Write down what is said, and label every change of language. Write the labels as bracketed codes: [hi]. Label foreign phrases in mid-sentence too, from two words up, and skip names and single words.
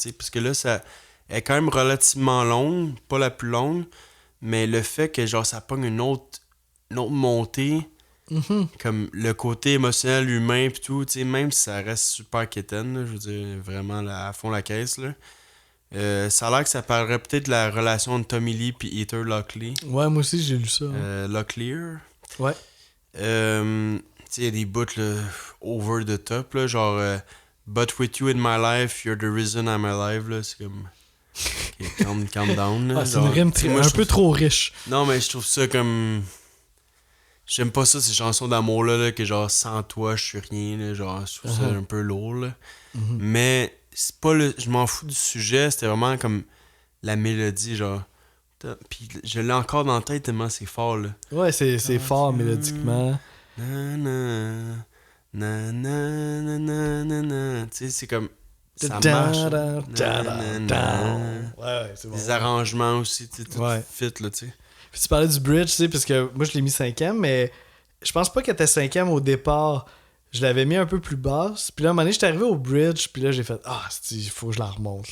[fr] sais, parce que là, ça est quand même relativement longue, pas la plus longue, mais le fait que, genre, ça pogne une autre montée, comme le côté émotionnel, humain, pis tout, tu sais, même si ça reste super quétaine, là, je veux dire, vraiment là, à fond la caisse, là. Ça a l'air que ça parlerait peut-être de la relation de Tommy Lee puis Heather Locklear. Ouais, moi aussi, j'ai lu ça. Locklear. Ouais. Tu sais, il y a des bouts là, [en] over the top, [fr] là, genre [en] But with you in my life, you're the reason I'm alive, [fr] là, c'est comme... [en] Okay, calm down, [fr] là. Ah, c'est une rime un peu trop riche. Non, mais je trouve ça comme... J'aime pas ça, ces chansons d'amour-là, là, que genre, sans toi, je suis rien, là, genre, je trouve ça un peu lourd, là. Mais c'est pas le... Je m'en fous du sujet, c'était vraiment comme la mélodie, genre... Puis je l'ai encore dans la tête tellement c'est fort, là. Ouais, c'est fort mélodiquement. Na na na na na na na na. Tu sais, c'est comme ça marche. Ouais, c'est bon. Des arrangements aussi, tu sais, tout fit là, tu sais. Puis tu parlais du bridge, tu sais, parce que moi je l'ai mis 5e, mais je pense pas qu'elle était 5e au départ. Je l'avais mis un peu plus basse. Puis là, à un moment donné, j'étais arrivé au bridge, puis là, j'ai fait il faut que je la remonte.